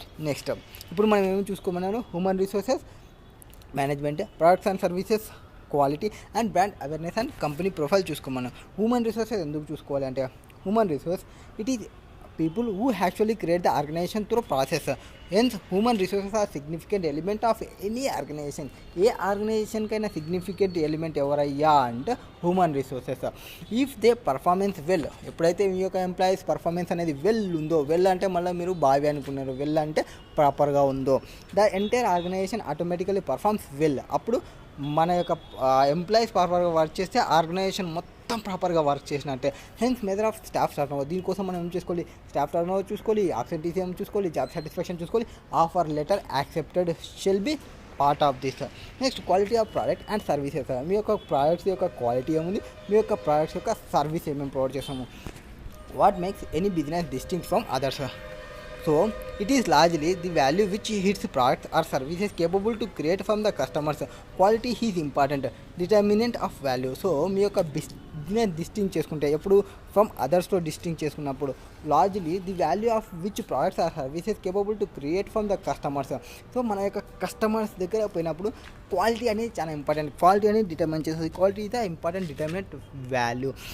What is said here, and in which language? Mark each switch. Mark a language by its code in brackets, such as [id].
[te] Next ఇప్పుడు మనం ఏమి చూసుకోమన్నాను, human resources management, products and services quality and brand awareness and company profile చూసుకోమన్నాం. [en] human resources [te] ఎందుకు చూసుకోవాలి అంటే, [en] Human resource it is people who actually create the organization through process. Hence human resources are significant element of any organization. [te] ఏ organisation కైనా significant element ఎవరయ్యా అంటే human resources. [en] if they performance well, [te] ఎప్పుడైతే మీ యొక్క employees performance అనేది well ఉందో, well అంటే మళ్ళీ మీరు బాగా అనుకున్నారు, వెల్ అంటే ప్రాపర్గా ఉందో, [en] The entire organization automatically performs well. [te] అప్పుడు మన యొక్క ఎంప్లాయీస్ ప్రాపర్గా వర్క్ చేస్తే ఆర్గనైజేషన్ మొత్తం ప్రాపర్గా వర్క్ చేసినట్టే. [en] Hence measure of staff turnover. [te] దీనికోసం మనం ఏం చేసుకోవాలి, స్టాఫ్ టర్నోవర్ చూసుకోవాలి, అబ్సెంటీసిజం చూసుకోవాలి, జాబ్ సాటిస్ఫాక్షన్ చూసుకోవాలి, [en] Offer letter accepted shall be part of this. Next quality of product and services. [te] మీ యొక్క ప్రోడక్ట్స్ యొక్క క్వాలిటీ ఏముంది, మీ యొక్క ప్రోడక్ట్స్ యొక్క సర్వీస్ ఏమేమి ప్రొవైడ్ చేస్తాము. [en] What makes any business distinct from others. So it is largely the value which its products or services capable to create from the customers. Quality is important determinant of value. So [te] మీ యొక్క business distinct చేసుకుంటే, ఎప్పుడు from అదర్స్తో distinct చేసుకున్నప్పుడు, [en] Largely the value of which products or services capable to create from the customers. [te] So మన యొక్క customers దగ్గర పోయినప్పుడు quality అనేది చాలా ఇంపార్టెంట్. క్వాలిటీ అనేది డిటర్మిన్ చేస్తుంది. [en] Quality is the important determinant value.